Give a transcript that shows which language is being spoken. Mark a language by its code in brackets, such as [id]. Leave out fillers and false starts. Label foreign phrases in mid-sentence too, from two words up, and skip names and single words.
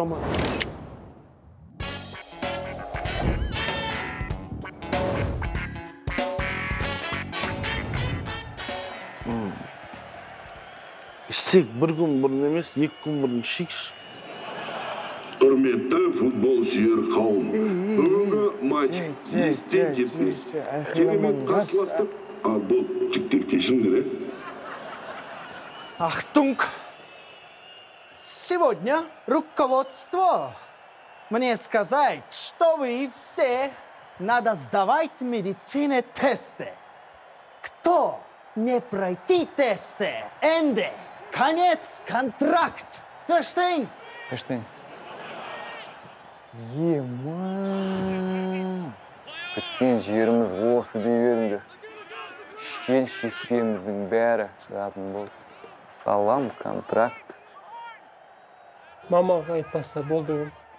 [kk] Ішсек бір күн бұрын емес, 2 күн бұрын ішейікші. Құрметті футбол сүйер қауым, бүгінгі матч естен кетпес. Керемет қарсыластық, бұл жігіттер кешіңдер, [de] Ахтунг! [ru] Сегодня руководство мне сказать, что вы все надо сдавать медицине тесты. Кто не пройти тесты, энде, конец контракт. [de] Verstehen? Verstehen. [kk] Ема! Біткен жеріміз осы дей беріңдер. Ішкен шеккеніміздің бәрі шығатын болды. Салам, контракт. Мамаға айтпаса болды ғой.